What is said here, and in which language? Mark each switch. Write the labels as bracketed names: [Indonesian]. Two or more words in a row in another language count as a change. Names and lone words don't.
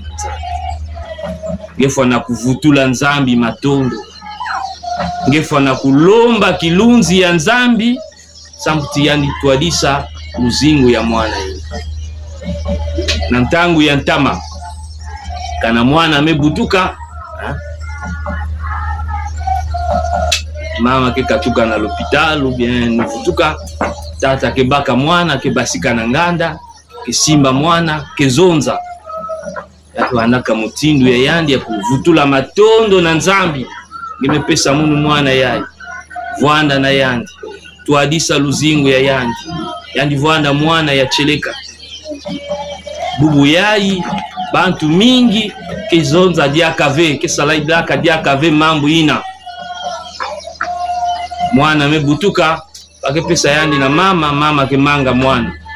[Kituba (Democratic Republic of Congo)] gefwa na kuvutula nzambi matondo gefwa na kulomba kilunzi ya nzambi samputi yani twadisa uzingu ya mwana ina na ntangu ya ntama kana mwana amebutuka mama ke katuka na [French] l'hôpital ou bien [Kituba (Democratic Republic of Congo)] nufutuka tata ke baka mwana ke basika na nganda ke simba mwana ke zonza yako anaka mutindu ya yandi ya kuvutula matondo na nzambi nimepesa munu mwana yai vwanda na yandi tuadisa luzingu ya yandi vwanda mwana ya cheleka bubu yai bantu mingi ke zonza diakave ke salaidaka diakave mambo ina mwana mebutuka bakepesa yandi na mama ke manga mwana